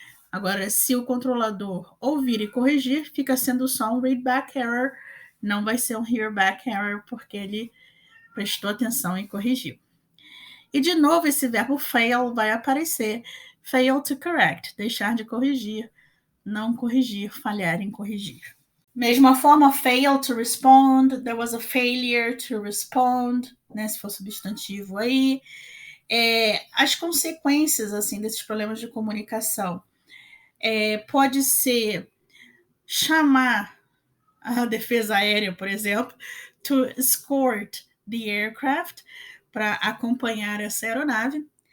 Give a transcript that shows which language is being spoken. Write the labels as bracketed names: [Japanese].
[Portuguese] Agora, se o controlador ouvir e corrigir, fica sendo só um readback error, não vai ser um hearback error, porque ele prestou atenção e corrigiu. E, de novo, esse verbo fail vai aparecer. [English] Fail to correct, [Portuguese] deixar de corrigir, não corrigir, falhar em corrigir. Mesma forma, [English] fail to respond, there was a failure to respond, [Portuguese] né, se for substantivo aí. As consequências assim, desses problemas de comunicação pode ser chamar a defesa aérea, por exemplo, [English] to escort the aircraft, [Portuguese] para acompanhar essa aeronave.